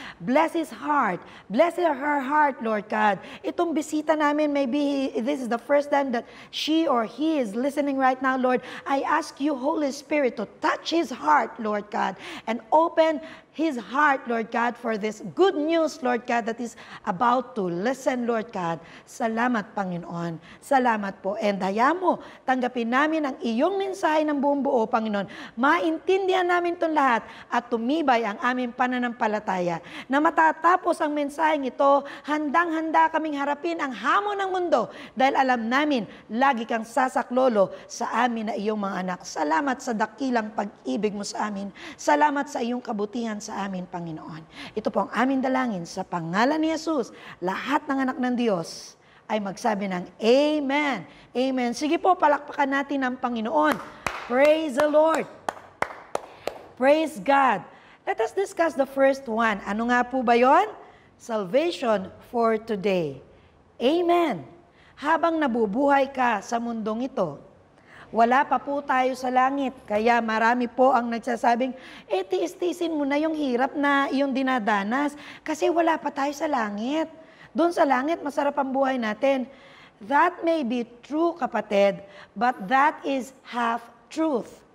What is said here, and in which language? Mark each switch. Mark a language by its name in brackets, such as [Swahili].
[English] Bless his heart. Bless her heart, Lord God. [Filipino] Itong bisita namin, [English] maybe this is the first time that she or he is listening right now, Lord. I ask you, Holy Spirit, to touch his heart, Lord God, and open his heart, Lord God, for this good news, Lord God, that is about to listen, Lord God. [Filipino] Salamat, Panginoon. Salamat po. And hayaan mo, tanggapin namin ang iyong mensahe ng buong buo, Panginoon. Maintindihan namin itong lahat at tumibay ang aming pananampalataya. Na matatapos ang mensaheng ito, handang-handa kaming harapin ang hamon ng mundo dahil alam namin, lagi kang sasaklolo sa amin na iyong mga anak. Salamat sa dakilang pag-ibig mo sa amin. Salamat sa iyong kabutihan sa amin, Panginoon. Ito po ang aming dalangin sa pangalan ni Jesus. Lahat ng anak ng Diyos ay magsabi ng Amen. Amen. Sige po, palakpakan natin ang Panginoon. [English] Praise the Lord. Praise God. Let us discuss the first one. [Filipino] Ano nga po ba yon? [English] Salvation for today. [Filipino] Amen. Habang nabubuhay ka sa mundong ito, wala pa po tayo sa langit. Kaya marami po ang nagsasabing, tiis-tiisin mo na yung hirap na iyong dinadanas kasi wala pa tayo sa langit. Doon sa langit, masarap ang buhay natin. [English] That may be true, kapatid, but that is half truth.